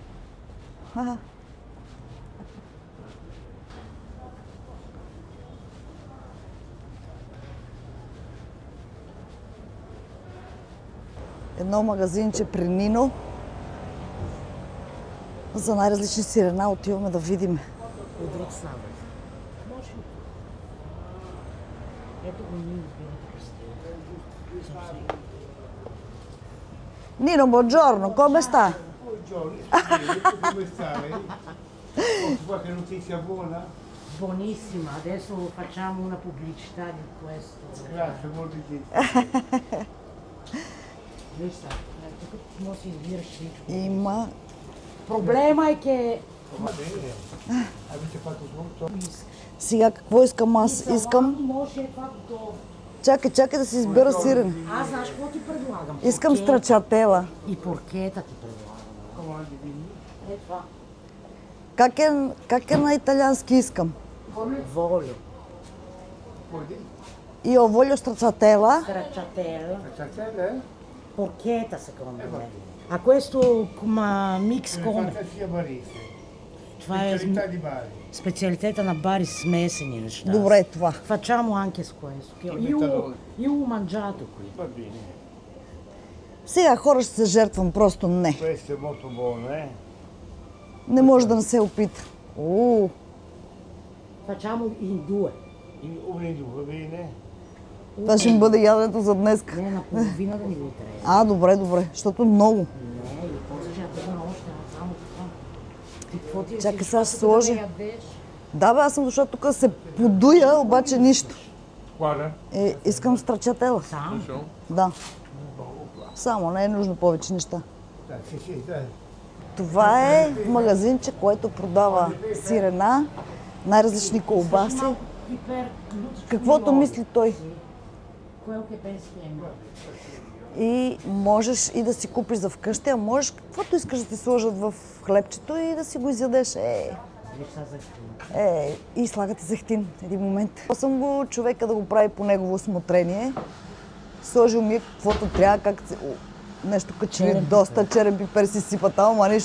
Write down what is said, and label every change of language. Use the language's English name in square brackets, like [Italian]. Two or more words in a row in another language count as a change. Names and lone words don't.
[Bulgarian] Едно магазинче при Нино. За най-различни сирена отиваме да видим. От друг слава. Може ли? Ето го Нино. [Italian] Nino, buongiorno, come sta? Buongiorno, come stai? Qualche notizia buona? Buonissima, adesso facciamo una pubblicità di questo. Grazie, molto gentil. [Bulgarian] Вижте, тук може да си избираш всичко. Има. Проблема е, че... [Italian] Avete fatto tutto? [Bulgarian] Сега какво искам аз? Искам... Може това готово. Чакай да си избера сирен. Аз знаеш какво ти предлагам? Искам страчателла. И поркета ти предлагам. Е това. Как е на италиански искам? Волю. [Italian] Io voglio stracciatella. Stracciatella. Stracciatella, eh? Porchetta secondo me. A questo mix come? Fantasia barese. [Bulgarian] Това е [Italian] Specialità di Bari. [Bulgarian] специалитета на Бари, смесени неща. Добре, това. [Italian] Facciamo anche questo. Io ho mangiato qui. Va bene. [Bulgarian] Сега хора ще се жертвам, просто не. [Italian] Questo è molto buono, eh? [Bulgarian] Не може да не се опита. [Italian] Facciamo in due. Uno in due, va bene? [Bulgarian] Това ще ми бъде яденето за днес. Не, наполовина да ни го трябва. Добре, защото много. Не, или после ще ядем още, само това. Ти какво ти Чакай, си, сега ще като сложа. да ме ядеш? Да, аз съм дошла тук да се подуя, обаче нищо. Guarda. Искам страчателла. Сам? Да. Само, не е нужно повече неща. [Italian] Sì, sì, dai. [Bulgarian] Това е магазинче, което продава сирена, най-различни колбаси. Каквото мисли той. [Italian] Quello che pensi che è [Bulgarian] И можеш и да си купиш за вкъщи, а можеш каквото искаш да ти сложат в хлебчето и да си го изядеш. И слагат и зехтин един момент. Аз съм го човека да го прави по негово усмотрение. Сложил ми каквото трябва, нещо качили доста черен пипер си сипат, ама нищо.